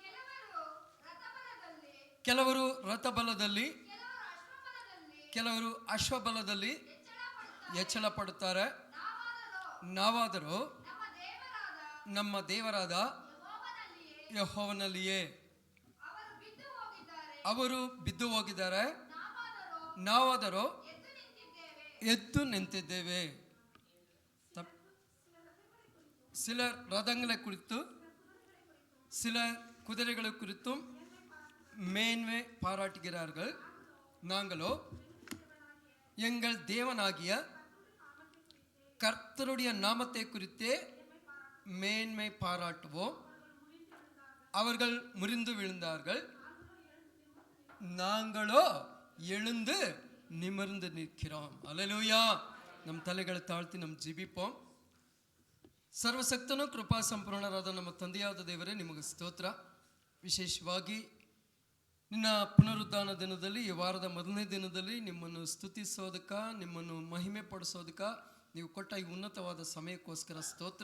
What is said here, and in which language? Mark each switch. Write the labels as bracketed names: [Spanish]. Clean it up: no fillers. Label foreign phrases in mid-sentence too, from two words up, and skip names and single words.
[Kannada] ಕೆಲವರು ರಥಬಲದಲ್ಲಿ, ಕೆಲವರು ಅಶ್ವಬಲದಲ್ಲಿ ಹೆಚ್ಚಳ ಪಡುತ್ತಾರೆ. ನಾವಾದರೂ ನಮ್ಮ ದೇವರಾದ ಯೆಹೋವನಲ್ಲಿಯೇ. ಅವರು ಬಿದ್ದು ಹೋಗಿದ್ದಾರೆ, ನಾವಾದರೂ ಎದ್ದು ನಿಂತಿದ್ದೇವೆ. [Tamil] சிலர் ரதங்களை குறித்து, சிலர் குதிரைகளை குறித்தும் மேன்மை பாராட்டுகிறார்கள். நாங்களோ எங்கள் தேவனாகிய கர்த்தருடைய நாமத்தை குறித்தே மேன்மை பாராட்டுவோம். அவர்கள் முறிந்து விழுந்தார்கள், நாங்களோ எழுந்து நிமிர்ந்து நிற்கிறோம். அல்லேலூயா. ನಮ್ಮ ತಲೆಗಳ ತಾಳ್ತಿ ನಮ್ಮ ಜೀವಿಪೋಂ. [Kannada] ಸರ್ವಶಕ್ತನೂ ಕೃಪಾ ಸಂಪೂರ್ಣರಾದ ನಮ್ಮ ತಂದೆಯಾದ ದೇವರೇ, ನಿಮಗೆ ಸ್ತೋತ್ರ. ವಿಶೇಷವಾಗಿ ನಿನ್ನ ಪುನರುದ್ಧಾನ ದಿನದಲ್ಲಿ, ಈ ವಾರದ ಮೊದಲನೇ ದಿನದಲ್ಲಿ ನಿಮ್ಮನ್ನು ಸ್ತುತಿಸೋದಕ್ಕೆ, ನಿಮ್ಮನ್ನು ಮಹಿಮೆ ಪಡಿಸೋದಕ್ಕೆ ನೀವು ಕೊಟ್ಟ ಈ ಉನ್ನತವಾದ ಸಮಯಕ್ಕೋಸ್ಕರ ಸ್ತೋತ್ರ.